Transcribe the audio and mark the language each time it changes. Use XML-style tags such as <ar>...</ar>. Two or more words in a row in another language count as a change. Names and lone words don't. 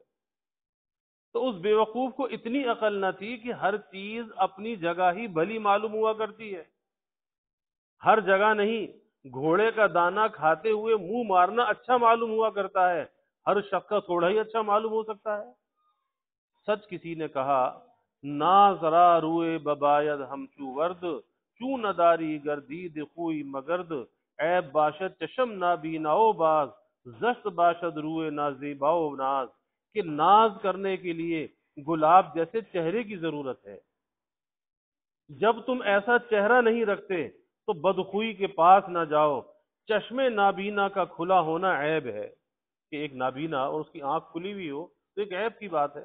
<ur>تو اس بیوقوف کو اتنی عقل نہ تھی کہ ہر چیز اپنی جگہ ہی بھلی معلوم ہوا کرتی ہے، ہر جگہ نہیں۔ گھوڑے کا دانہ کھاتے ہوئے منہ مارنا اچھا معلوم ہوا کرتا ہے، ہر شخص کا تھوڑا ہی اچھا معلوم ہو سکتا ہے۔ سچ کسی نے کہا،</ur> <fa>نا ذرا روئے بباید ہمچو ورد، چو نداری گردید خوئی مگرد، عیب باشد چشم نابیناؤ باز، زشت باشد روئے نازیباؤ ناز،</fa> <ur>کہ ناز کرنے کے لیے گلاب جیسے چہرے کی ضرورت ہے، جب تم ایسا چہرہ نہیں رکھتے تو بدخوئی کے پاس نہ جاؤ۔ چشم نابینا کا کھلا ہونا عیب ہے، کہ ایک نابینا اور اس کی آنکھ کھلی ہوئی ہو تو ایک عیب کی بات ہے۔</ur>